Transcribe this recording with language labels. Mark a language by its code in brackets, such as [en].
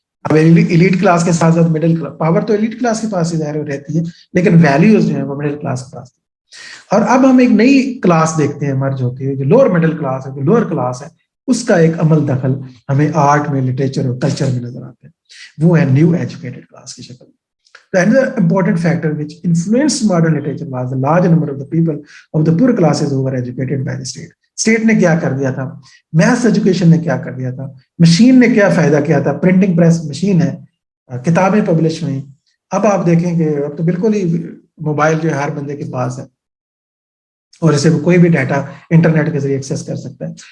[ur] اب elite class کے ساتھ ساتھ مڈل کلاس, پاور تو ایلیٹ کلاس کے پاس ہی ظاہر رہتی ہے, لیکن ویلیوز جو ہیں وہ مڈل کلاس کے پاس. اور اب ہم ایک نئی کلاس دیکھتے ہیں مرج ہوتی ہے, جو لوور مڈل کلاس ہے, جو لوور کلاس ہے, اس کا ایک عمل دخل ہمیں آرٹ میں, لٹریچر اور کلچر میں نظر آتا ہے, وہ ہے نیو ایجوکیٹڈ کلاس کی شکل. [en] Another important factor which influenced modern literature was the large number of the people of the poor classes who were educated by the state. [ur] State نے کیا کر دیا تھا, میتھس ایجوکیشن نے کیا کر دیا تھا, مشین نے کیا فائدہ کیا تھا, پرنٹنگ پریس مشین ہے, کتابیں پبلش ہوئیں. اب آپ دیکھیں کہ اب تو بالکل ہی موبائل جو ہے ہر بندے کے پاس ہے, اور اسے کوئی بھی ڈیٹا انٹرنیٹ کے ذریعے ایکسیس کر سکتا ہے.